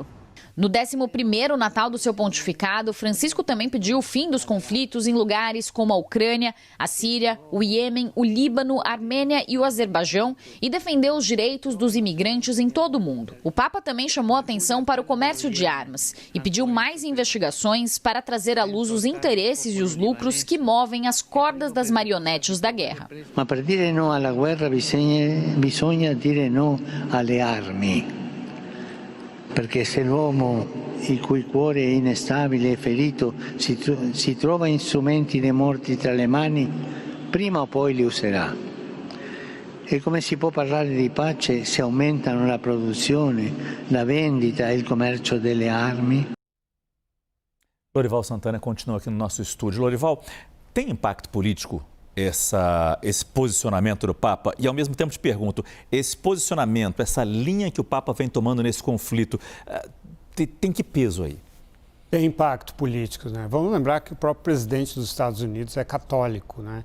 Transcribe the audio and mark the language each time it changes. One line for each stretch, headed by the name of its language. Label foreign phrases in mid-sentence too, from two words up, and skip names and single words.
Portuguese: No 11º Natal do seu pontificado, Francisco também pediu o fim dos conflitos em lugares como a Ucrânia, a Síria, o Iêmen, o Líbano, a Armênia e o Azerbaijão e defendeu os direitos dos imigrantes em todo o mundo. O Papa também chamou atenção para o comércio de armas e pediu mais investigações para trazer à luz os interesses e os lucros que movem as cordas das marionetes da guerra.
Italian: Ma per dire no alla guerra bisogna dire no alle armi. Perché se l'uomo il cui cuore è instabile e ferito si trova strumenti dei morti tra le mani, prima o poi li userà. E come si può parlare di pace se aumentano la produzione, la vendita e il commercio delle armi?
Portuguese: Lorival Santana continua aqui no nosso estúdio. Lorival, tem impacto político esse posicionamento do Papa? E ao mesmo tempo te pergunto, esse posicionamento, essa linha que o Papa vem tomando nesse conflito, tem que peso aí? Tem impacto político, né? Vamos lembrar que o próprio presidente dos Estados Unidos é católico, né?